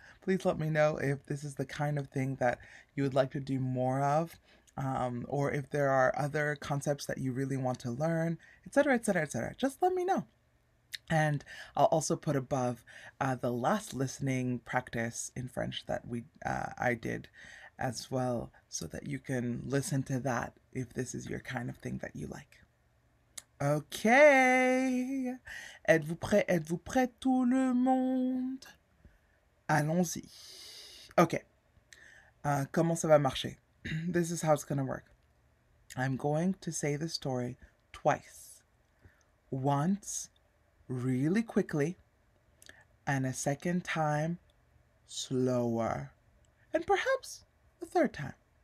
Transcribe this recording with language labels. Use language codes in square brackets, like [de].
[en] Please let me know if this is the kind of thing that you would like to do more of, or if there are other concepts that you really want to learn, etc., etc., etc. Just let me know. And I'll also put above the last listening practice in French that I did as well, so that you can listen to that if this is your kind of thing that you like. [fr] Okay. Êtes-vous prêt? Êtes-vous prêt tout le monde? Allons-y. Okay. Comment ça va marcher? [en] This is how it's going to work. I'm going to say the story twice. Once really quickly, and a second time slower, and perhaps a third time.